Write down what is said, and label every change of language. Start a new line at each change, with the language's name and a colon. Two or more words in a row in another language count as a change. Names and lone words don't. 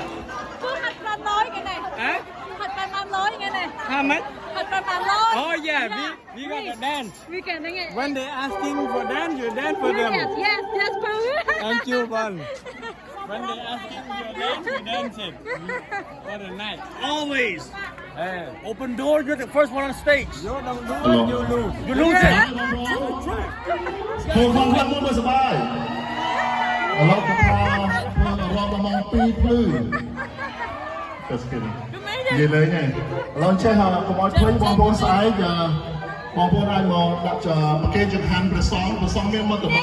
Khmer: គឺហាត់500គេនេះហ៎ហាត់500គេនេះ
English: How much
Khmer: ហាត់500
English: Oh yeah we got to dance we can dance it when they asking for dance you dance for them yes power Thank you Bon when they asking for dance you dance it what a night Always. Hey Open doors, you're the first one on stage. you don't do it you lose You lose it.
Khmer: ធ្វើផងខាងមុនមើលសប្បាយឥឡូវក៏ថាធ្វើរងម៉ោង2ភ្លឺទៅស្គីនិយាយលេងហ្នឹងឥឡូវចេះកុំឲ្យភ្លេចបងប្អូនស្អែកបងប្អូនអាចមកដាក់ប្រគេនចង្ហាន់ព្រះសង្ឃមានមកទៅ